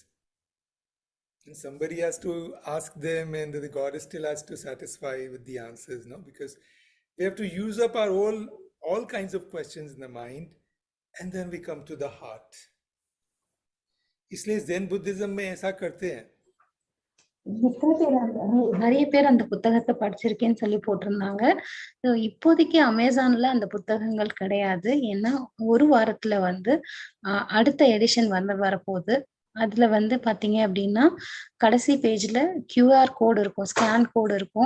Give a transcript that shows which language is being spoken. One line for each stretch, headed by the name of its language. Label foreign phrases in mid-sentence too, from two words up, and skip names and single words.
English: And somebody has to ask them, and the goddess still has to satisfy with the answers, no? Because we have to use up our all kinds of questions in the mind, and then we come to the heart.
Hindi: इसलिए
English: zen buddhism
Hindi: में ऐसा करते हैं.
Tamil: எத்தனை பேர் நிறைய பேர் அந்த புத்தகத்தை படிச்சிருக்கேன்னு சொல்லி போட்டிருந்தாங்க. இப்போதைக்கு அமேசான்ல அந்த புத்தகங்கள் கிடையாது. ஏன்னா ஒரு வாரத்துல வந்து அடுத்த எடிஷன் வரப்போகுது. அதுல வந்து பாத்தீங்க அப்படின்னா கடைசி பேஜ்ல
English: QR code
Tamil: இருக்கும்,
English: scan code
Tamil: இருக்கும்.